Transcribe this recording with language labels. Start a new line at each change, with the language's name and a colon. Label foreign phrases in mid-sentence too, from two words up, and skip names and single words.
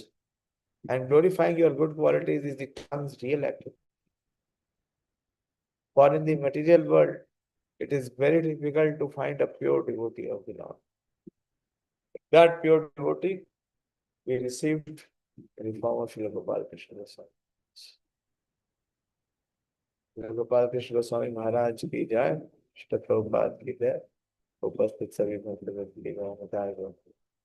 English: And glorifying your good qualities is the tongue's real activity. For in the material world, it is very difficult to find a pure devotee of the Lord. That pure devotee we received in the form of Srila Gopal Krishna Goswami.
Hindi: श्रील गोपाल कृष्ण गोस्वामी महाराज की जय, श्रील प्रभुपाद की जय, उपस्थित सभी भक्तगण की